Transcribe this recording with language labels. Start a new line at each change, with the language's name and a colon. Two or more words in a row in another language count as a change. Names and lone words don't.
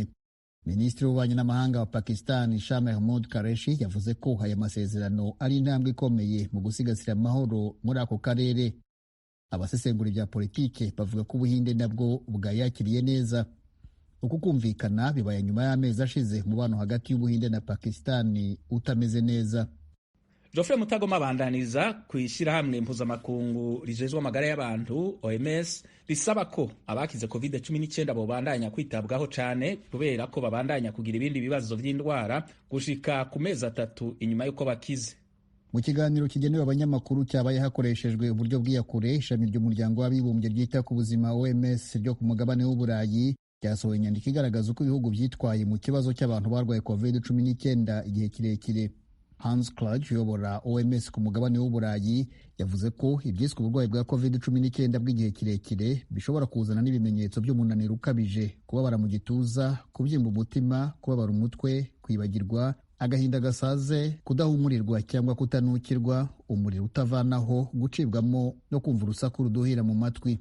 Kinyarwanda: Minisitiri w'ububanyi n'amahanga wa Pakistan Shah Mahmood Qureshi yavuze ko aya masezerano ari intambwe ikomeye mu gusigasira amahoro muri ako karere. Abasesengura bya politike bavuga ko Ubuhinde nabwo bwayakiriye neza. Uku kumvikana bibaye nyuma y'amezi ashize umubano hagati y'Ubuhinde na Pakistan utameze neza.
Rundi: Geoffrey Mutagoma abandaniza kwishirahamwe mpuzamakungu rijejwe amagara y'abantu OMS risaba ko abakize COVID-19 bobandanya kwitabwaho cane kubera ko babandanya kugira ibindi bibazo vy'indwara gushika ku mezi 3 inyuma yuko bakize.
Kinyarwanda: Mu kiganiro kigenewe abanyamakuru cyabaye hakoreshejwe uburyo bw'iyakure, ishami ry'umuryango w'abibumbye ryita ku buzima OMS ryo ku mugabane w'Uburayi ryasohoye inyandiko igaragaza uko ibihugu byitwaye mu kibazo cy'abantu barwaye COVID-19 igihe kirekire. Hans Kluge uyobora OMS ku mugabane w'Uburayi yavuze ko ibyiswe uburwayi bwa COVID-19 bw'igihe kirekire bishobora kuzana n'ibimenyetso by'umunaniro ukabije, kubabara mu gituza, kubyimba umutima, kubabara umutwe, kwibagirwa, agahinda gasaze, kudahumurirwa cyangwa kutanukirwa, umuriro utavanaho, gucibwamo no kumva urusaku ruduhira mu matwi.